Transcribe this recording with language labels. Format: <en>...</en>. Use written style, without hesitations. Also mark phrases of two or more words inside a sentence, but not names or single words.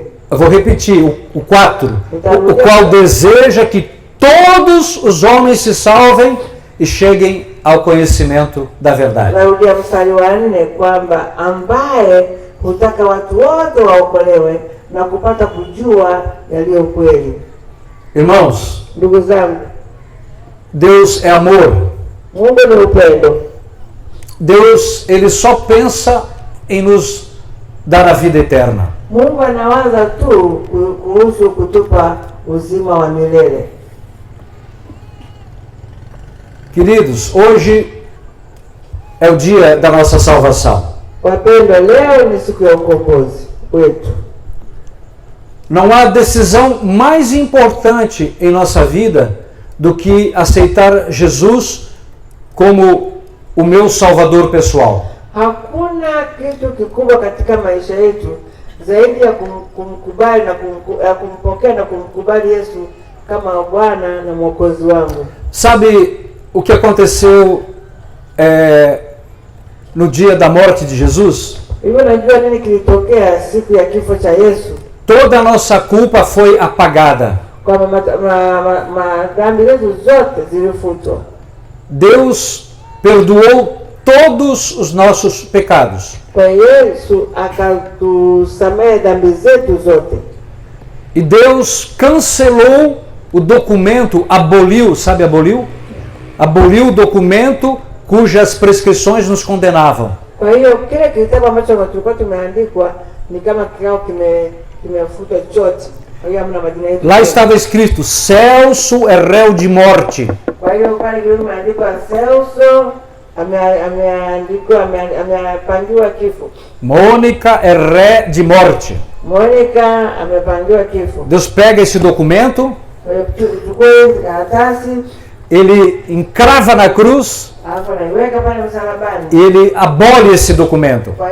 <pt>Eu vou repetir, o 4. O qual deseja que todos os homens se salvem e cheguem ao conhecimento da verdade.</pt> <sw>Narudia mstari wa 4 kwamba ambaye hutaka watu wote waokolewe na kupata kujua yaliyo kweli.</sw> <pt>Irmãos,</pt> <sw>Ndugu zangu,</sw> <pt>Deus é amor.</pt> <sw>Mungu ni upendo.</sw> <pt>Deus, ele só pensa em nos dar a vida eterna.</pt> <sw>Mungu anawaza tu kuhusu kutupa uzima wa milele.</sw> <pt>Queridos, hoje é o dia da nossa salvação.</pt> <sw>Wapendwa, leo ni siku ya ukombozi wetu.</sw> <pt>Não há decisão mais importante em nossa vida do que aceitar Jesus como o meu Salvador pessoal.</pt> <sw>Hakuna kitu kikubwa katika maisha yetu zaidi ya kumkubali na kumpokea na kumkubali Yesu kama Bwana na Mwokozi wangu.</sw> <pt>Sabe o que aconteceu no dia da morte de Jesus?</pt> <sw>Hivyo najua nini kilitokea siku ya kifo cha Yesu?</sw> <pt>Toda a nossa culpa foi apagada.</pt> <sw>Kwamba madhambi zetu zote zilifutwa.</sw> <pt>Deus perdoou todos os nossos pecados.</pt> <sw>Kwa Yesu akatusamehe dhambi zetu zote.</sw> <pt>E Deus cancelou o documento, aboliu, sabe aboliu? Aboliu o documento cujas prescrições nos condenavam.</pt> <sw>Kwa hiyo kile kitabu ambacho tulikuwa tumeandikwa ni kama kikao kimefutwa chote. Kwa hiyo hamna majina yetu.</sw> <pt>Lá estava escrito: Celso é réu de morte.</pt> <sw>Kwa hiyo pale kimeandikwa Celso amepangiwa kifo.</sw> <pt>Mônica é ré de morte.</pt> <sw>Mônica amepangiwa kifo.</sw> <pt>Deus pega esse documento, ele encrava na cruz e ele abole esse documento.</pt>